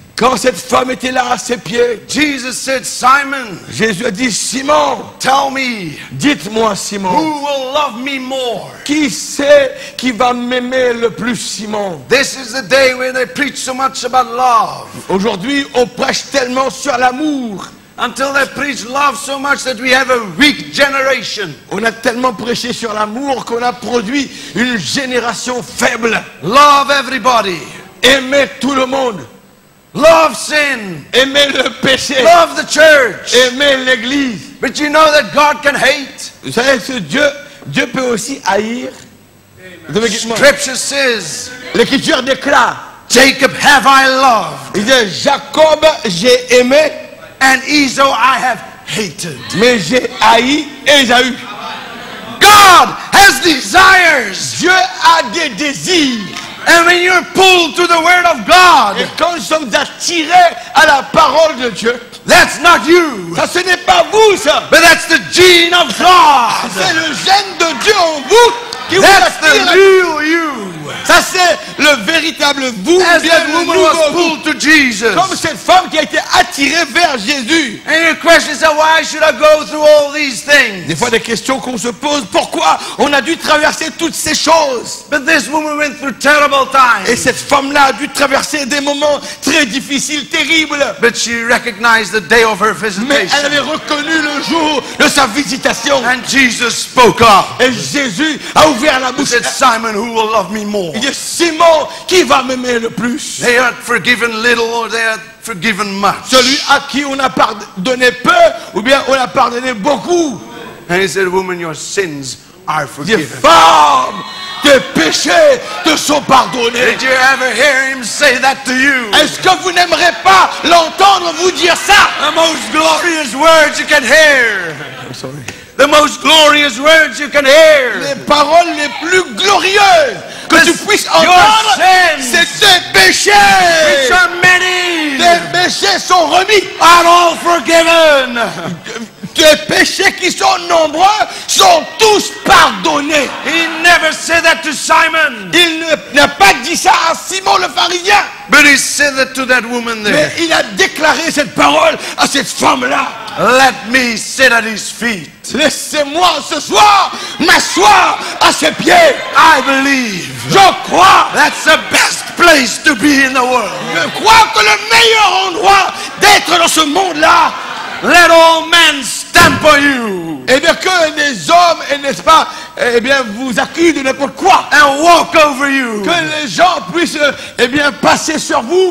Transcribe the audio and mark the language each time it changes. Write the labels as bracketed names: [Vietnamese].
[French] Quand cette femme était là à ses pieds, [English] Jesus said, Simon, [French] Jésus a dit, Simon, [English] tell me, [French] dites-moi Simon, [English] who will love me more? [French] qui c'est qui va m'aimer le plus, Simon? [English] This is the day when they preach so much about love. [French] Aujourd'hui, on prêche tellement sur l'amour. [English] Until they preach love so much that we have a weak generation. [French] On a tellement prêché sur l'amour qu'on a produit une génération faible. [English] Love everybody. [French] Aimer tout le monde. [English] Love sin. [French] Aimer le péché. [English] Love the church. [French] Aimer l'église. [English] But you know that God can hate. [French] Vous savez que Dieu peut aussi haïr. [English] Scripture says, [French] L'écriture déclare, [English] Jacob have I loved, [French] il dit, Jacob j'ai aimé, [English] and Esau I have hated. [French] mais j'ai haï Ésaü. [English] God has desires. [French] Dieu a des désirs. [English] And when you're pulled to the word of God, [French] Et quand nous sommes attirés à la parole de Dieu, [English] that's not you, [French] ça ce n'est pas vous ça. [English] but that's the gene of God. [French] C'est le gène de Dieu en vous qui vous [English] That's the [French] attire. [English] real you. [French] Ça c'est le véritable vous, [English] As [French] bien [English] that [French] le [English] woman [French] nouveau [English] was [French] vous. [English] pulled to Jesus. [French] Comme cette femme qui a été attirée vers Jésus. [English] And your question is, why should I go through all these things? [French] Des fois des questions qu'on se pose, pourquoi on a dû traverser toutes ces choses? [English] But this woman went through terrible times. [French] Et cette femme-là a dû traverser des moments très difficiles, terribles. [English] But she recognized the day of her [French] Mais elle [English] visitation. [French] avait reconnu le jour de sa visitation. [English] And Jesus spoke up. [French] Et Jésus a ouvert la [English] He [French] bouche. [English] said, Simon, who will love me more? [French] Il dit, Simon, qui va m'aimer le plus? [English] They are forgiven little or they are forgiven much. [French] Celui à qui on a pardonné peu ou bien on a pardonné beaucoup. [English] And he said, woman, your sins are [French] Il dit, [English] forgiven. [French] femme, tes péchés te sont pardonnés. [English] Did you ever hear him say that to you? [French] Est-ce que vous n'aimerez pas l'entendre vous dire ça? [English] The most glorious words you can hear. I'm sorry. The most glorious words you can hear. [French] Les paroles les plus glorieuses que tu puisses entendre, [English] Your sins, [French] c'est tes péchés. [English] which are many, [French] Tes péchés sont remis. [English] are all forgiven. [French] tes péchés qui sont nombreux sont tous pardonnés. [English] He never said that to Simon, [French] Il n'a pas dit ça à Simon le pharisien, [English] but he said that to that woman [French] mais [English] there. [French] il a déclaré cette parole à cette femme-là. [English] Let me sit at his feet. [French] Laissez-moi ce soir m'asseoir à ses pieds. [English] I believe [French] Je crois, [English] that's the best place to be in the world. [French] je crois que le meilleur endroit d'être dans ce monde-là, [English] Let all men stamp on you [French] eh bien que les hommes, n'est-ce pas, eh bien vous accusent de n'importe quoi. [English] and walk over you, [French] Que les gens puissent, eh bien, passer sur vous.